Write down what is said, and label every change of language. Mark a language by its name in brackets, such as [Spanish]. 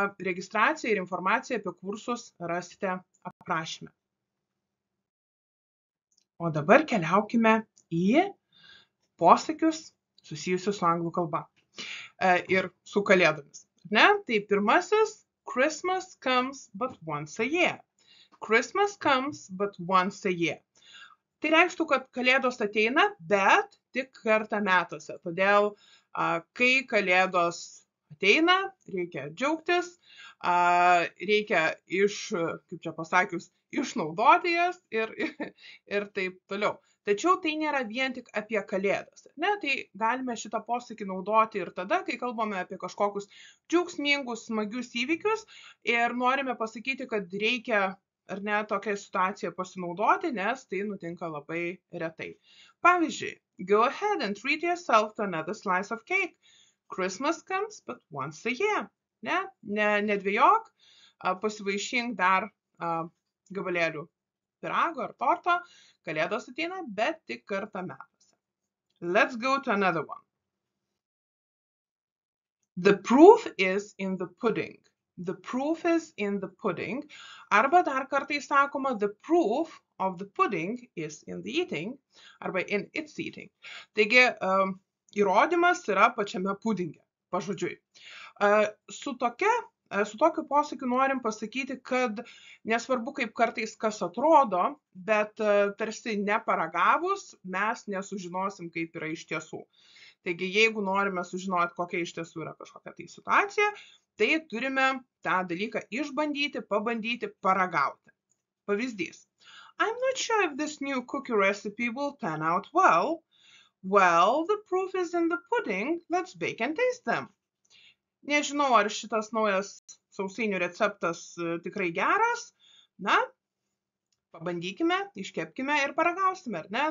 [Lithuanian] Registraciją ir informaciją apie kursus rasite aprašyme. O dabar keliaukime į posakius susijusius su anglų kalba ir su kalėdomis. Tai pirmasis [English] Christmas comes but once a year. Christmas comes but once a year. [Lithuanian] Tai reikštų, kad kalėdos ateina, bet tik kartą metuose. Todėl, kai kalėdos ateina, reikia džiaugtis, reikia kaip čia pasakius, išnaudoti jas ir taip toliau. Tačiau tai nėra vien tik apie kalėdas. Tai galime šitą posakį naudoti ir tada, kai kalbame apie kažkokius džiaugsmingus, smagius įvykius ir norime pasakyti, kad reikia tokią situaciją pasinaudoti, nes tai nutinka labai retai. [English] Pavyzdžiui, go ahead and treat yourself to another slice of cake. Christmas comes but once a year. [Lithuanian] Nedvejok, pasivaišink dar gabalėlių pyrago ar torto, kalėdos ateina, bet tik kartą metuose. [English] Let's go to another one. The proof is in the pudding. The proof is in the pudding. [Lithuanian] Arba dar kartais sakoma, [English] the proof of the pudding is in the eating, arba in its eating. [Lithuanian] Taigi, įrodymas yra pačiame pudinge, pažodžiui. Su tokiu posakiu norim pasakyti, kad nesvarbu, kaip kartais kas atrodo, bet tarsi neparagavus mes nesužinosim, kaip yra iš tiesų. Taigi, jeigu norime sužinoti, kokia iš tiesų yra kažkokia tai situacija, tai turime tą dalyką išbandyti, pabandyti, paragauti. Pavyzdys. [English] I'm not sure if this new cookie recipe will turn out well. Well, the proof is in the pudding. Let's bake and taste them. [Lithuanian] Nežinau, ar šitas naujas sausainių receptas tikrai geras. Pabandykime, iškepkime ir paragausime, ar ne?